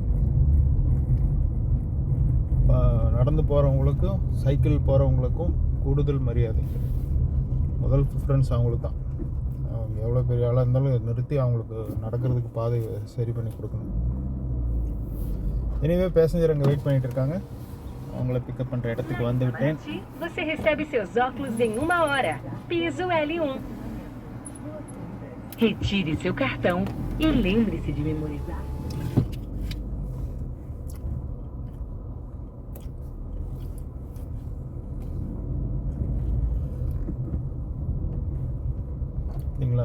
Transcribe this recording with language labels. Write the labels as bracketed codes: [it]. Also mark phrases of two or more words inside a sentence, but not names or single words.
[ta] நடந்து போகிறவங்களுக்கும் சைக்கிள் போகிறவங்களுக்கும் கூடுதல் மரியாதை. முதல் ப்ரிஃபரன்ஸ் அவங்களுக்கு தான். அவங்க எவ்வளோ பெரிய ஆளாக இருந்தாலும் நிறுத்தி அவங்களுக்கு நடக்கிறதுக்கு பாதை சரி பண்ணி கொடுக்கணும். [en] anyway passenger [ta] அங்கே வெயிட் பண்ணிட்டு இருக்காங்க. அவங்கள பிக்கப் பண்ணுற இடத்துக்கு வந்து விட்டேன். [pt] Você recebe seus óculos em 1 hora. Piso L1. Retire seu cartão e lembre-se de memorizar. [ta] சரிங்களா?